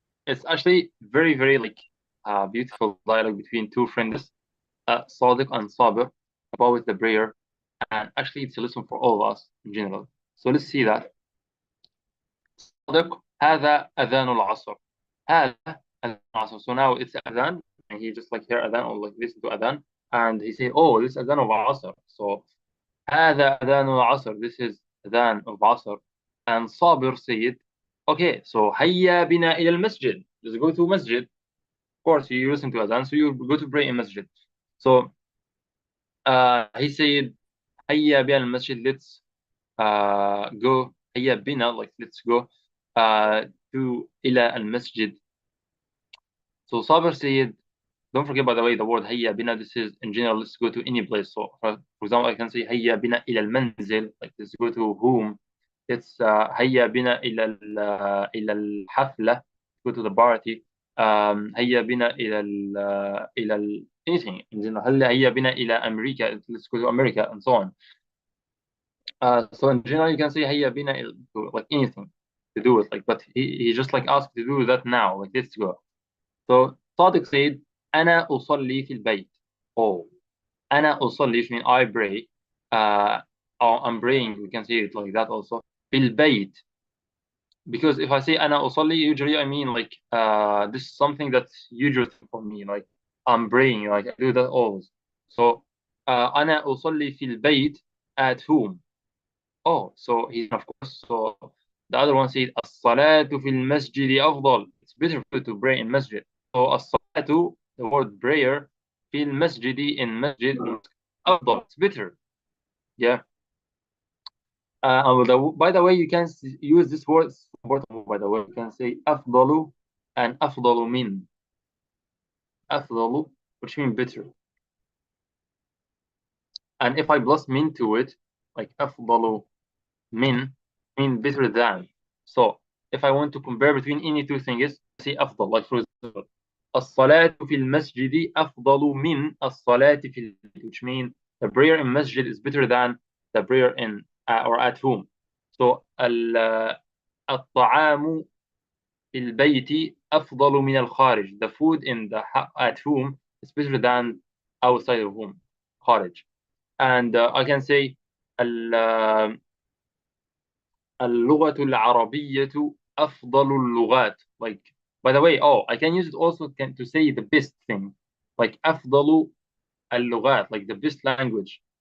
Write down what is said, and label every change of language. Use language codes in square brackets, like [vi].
[en] It's actually very, very like beautiful dialogue between two friends, Sadiq and Sabir, about the prayer, and actually it's a lesson for all of us in general. So let's see that. صادق [ar] هذا أذان العصر. هذا أذان العصر. [en] So now it's أذان, and he just like hear أذان or like listen to أذان, and he say, oh, this is أذان of عصر. [ar] So هذا أذان العصر. [en] This is أذان of عصر. And Sabir said, okay, so [ar] هيا بنا إلى المسجد. [en] Let's go to masjid. Of course, you listen to أذان, so you go to pray in masjid. So he said, [ar] هيا بنا المسجد. [en] Let's go. [ar] هيا بنا, [en] like let's go to [ar] إلى المسجد. [en] So Sabir said, don't forget, by the way, the word هيا بنا. This is in general, let's go to any place. So for example, I can say [ar] هيا بنا إلى المنزل, [en] like let's go to home. It's [ar] هيا بنا إلى الحفلة, [en] go to the party. [ar] هيا بنا إلى [en] anything in general. هيا بنا إلى أمريكا, let's go to America, and so on. So in general, you can say هيا بنا to like anything to do it, like, but he just like asked to do that now, like let's go. [ar] So Sadiq said, أنا أصلي في البيت. [en] Oh, [ar] أنا أصلي, [en] which means I pray. Or I'm praying, we can say it like that also. [ar] في البيت. [en] Because if I say [ar] أنا أصلي, [en] usually I mean like this is something that's usual for me, like I'm praying, like I do that always. [ar] So أنا أصلي في البيت, [en] at whom? Oh, so he's of course. So the other one said [ar] الصلاة في المسجد أفضل. [en] It's better to pray in masjid. So الصلاة, the word prayer, [ar] في المسجد, [en] in masjid, أفضل. It's better. Yeah. By the way, you can use this word. By the way, you can say أفضل and [ar] أفضل من. [en] أفضل, which means better. And if I plus min to it, like أفضل min, mean better than. So if I want to compare between any two things, say أفضل. Like for example, [ar] الصلاة في المسجد أفضل من الصلاة في البيت, [en] which means the prayer in masjid is better than the prayer in or at home. [ar] So الطعام في البيت أفضل من الخارج. [en] The food in the at home is better than outside of home, خارج. And I can say [ar] اللغة العربية أفضل اللغات. [en] Like, by the way, I can use it also to say the best thing, like [ar] أفضل اللغات, [en] like the best language.